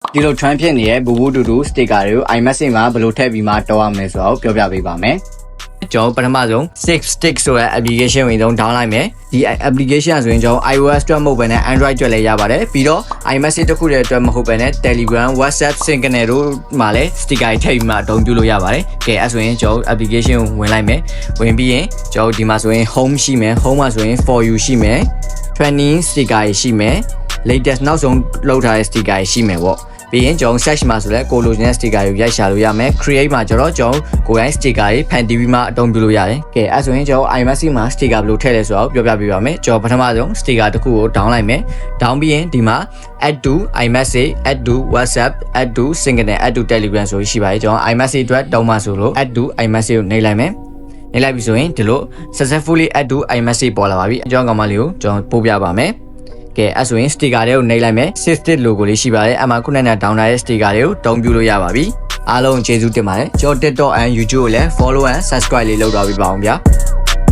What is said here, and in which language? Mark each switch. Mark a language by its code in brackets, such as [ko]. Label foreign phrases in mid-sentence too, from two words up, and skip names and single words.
[my] ဒီလို trend ဖြစ်နေတဲ့ဘူဘူတူတူ sticker တွေကို iMessage မှာဘယ်လိုထည့်ပြီးမှတောင်းရမလဲဆိုတော့ပြောပြပေးပါမယ်ကျွန်တော်ပထမဆုံး Six Stick ဆိုတဲ့ application ဝင်ဆုံး download လိုက်မယ်ဒီ application ဆိုရင်ကျွန်တော် iOS အတွက်မဟုတ်ဘဲနဲ့ Android အတွက်လည်းရပါတယ်ပြီးတော့ iMessage တစ်ခုတည်းအတွက်မဟုတ်ဘဲနဲ့ Telegram WhatsApp Signal တို့မှာ လည်း sticker ထည့်ပြီးမှအသုံးပြုလို့ရပါတယ်ကဲအဲ့ဆိုရင်ကျွန်တော် application ကိုဝင်လိုက်မယ်ဝင်ပြီးရင်ကျွန်တော်ဒီမှာဆိုရင် home ရှိမယ် home မှာဆိုရင် [en] for you [my] ရှိမယ် [en] trending sticker [my] ရှိမယ် latest နောက်ဆုံးလောက်ထားတဲ့ sticker ရှိမယ် ပေါ့ပြီးရင်ကျွန်တော် search မှာဆိုလဲကိုလိုချင်တဲ့ sticker ကိုရိုက်ရှာလို့ရမယ် create မှာကျွန်တော်ကိုယ်တိုင် sticker တွေဖန်တီးပြီးမှအသုံးပြုလို့ရတယ်ကဲအဲ့ဆိုရင် ကျွန်တော် iMessage မှာ sticker ဘယ်လိုထည့်လဲဆိုတော့ပြောပြပေးပါမယ်ကျွန်တော်ပထမဆုံး sticker တစ်ခုကို down လိုက်မယ် down ပြီးရင်ဒီမှာ [en] add to iMessage add to WhatsApp add to Signal add to Telegram [my] ဆိုရှိပါတယ်ကျွန်တော် iMessage အတွက်တောင်းမှဆိုလို့ [en] add to iMessage [my] ကိုနှိပ်လိုက်မယ်နှိပ်လိုက်ပြီဆိုရင်ဒီလို [en] successfully add to iMessage [my] ပေါ်လာပါပြီအကြောင်းကောင်မလေးကိုကျွန်တော်ပို့ပြပါမယ်ကဲအဲ့ဆိုရင် sticker တွေကိုနှိပ်လိုက်မယ် [en] System logo [my] လေးရှိပါတယ်အမှခုနက down ထားတဲ့ sticker တွေကိုတုံးပြလို့ရပါပြီအားလုံးကျေးဇူးတင်ပါတယ်ကျွန်တော် TikTok and YouTube ကိုလည်း [en] follow and subscribe [my] လေးလုပ်တော့ပြပါအောင်ဗျာ